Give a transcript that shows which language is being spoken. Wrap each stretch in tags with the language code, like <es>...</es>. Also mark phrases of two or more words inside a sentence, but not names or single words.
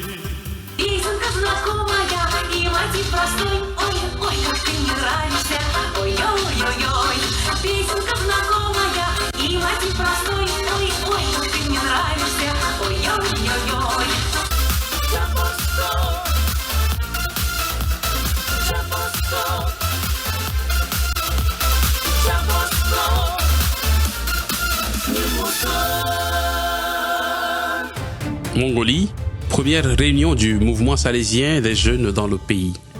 <ru>И знакомая, и мотив простой. Ой, как ты мне нравишься. Ой-ой-ой-ой. Песенка знакомая, и мотив простой. Ой, как ты мне нравишься. Ой-ой-ой-ой.</ru> <fr>Mongolie, première réunion du mouvement salésien des jeunes dans le pays.</fr>